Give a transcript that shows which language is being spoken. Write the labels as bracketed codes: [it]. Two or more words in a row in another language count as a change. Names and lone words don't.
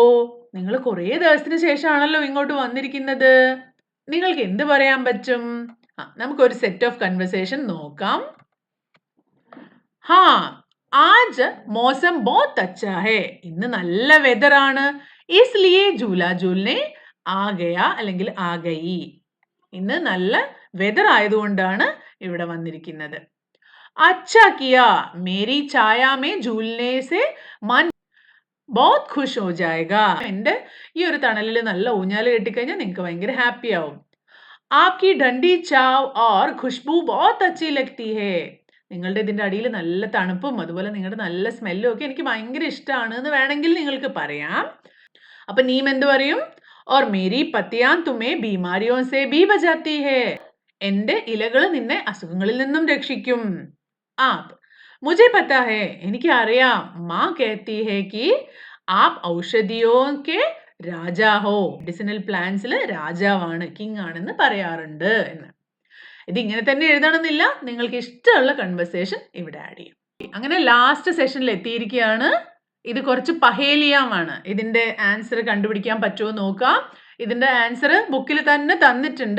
[ml] നിങ്ങൾ കുറേ ദിവസത്തിന് ശേഷമാണല്ലോ ഇങ്ങോട്ട് വന്നിരിക്കുന്നത്. നിങ്ങൾക്ക് എന്ത് പറയാൻ പറ്റും? നമുക്കൊരു [en] set of conversation [ml] നോക്കാം. [hi] हाँ आज मौसम बहुत अच्छा है. [ml] ഇന്ന് നല്ല വെതർ ആണ്. [hi] इसलिए झूला झूलने आ गया അല്ലെങ്കിൽ आ गई. [ml] ഇന്ന് നല്ല വെതർ ആയതുകൊണ്ടാണ് ഇവിടെ വന്നിരിക്കുന്നത്. [hi] अच्छा किया मेरी छाया में झूलने से मन बहुत खुश हो जाएगा. [ml] എൻ്റെ ഈ ഒരു തണലിൽ നല്ല ഊഞ്ഞാല് കെട്ടിക്കഴിഞ്ഞാൽ നിങ്ങൾക്ക് ഭയങ്കര ഹാപ്പി ആവും. [hi] आपकी डंडी चाव और खुशबू बहुत अच्छी लगती है. [ml] നിങ്ങളുടെ ഇതിൻ്റെ അടിയിൽ നല്ല തണുപ്പും അതുപോലെ നിങ്ങളുടെ നല്ല സ്മെല്ലും ഒക്കെ എനിക്ക് ഭയങ്കര ഇഷ്ടമാണ് എന്ന് വേണമെങ്കിൽ നിങ്ങൾക്ക് പറയാം. അപ്പൊ നീം എന്ത് പറയും? [hi] और मेरी पत्तियां तुम्हें बीमारियों से भी बचाती है. [ml] എൻ്റെ ഇലകൾ നിന്നെ അസുഖങ്ങളിൽ നിന്നും രക്ഷിക്കും. [hi] आप मुझे पता है [ml] എനിക്ക് അറിയാം. [hi] माँ कहती है कि आप औषधियों के राजा हो. [ml] മെഡിസിനൽ പ്ലാന്റ്സിൽ രാജാവാണ്, കിങ് ആണെന്ന് പറയാറുണ്ട് എന്ന്. ഇതിങ്ങനെ തന്നെ എഴുതണമെന്നില്ല. നിങ്ങൾക്ക് ഇഷ്ടമുള്ള കൺവെർസേഷൻ ഇവിടെ ആഡ് ചെയ്യും. അങ്ങനെ [en] last session [ml] എത്തിയിരിക്കുകയാണ്. ഇത് കുറച്ച് പഹേലിയമാണ്. ഇതിന്റെ ആൻസർ കണ്ടുപിടിക്കാൻ പറ്റുമോ നോക്കാം. ഇതിന്റെ ആൻസർ ബുക്കിൽ തന്നെ തന്നിട്ടുണ്ട്.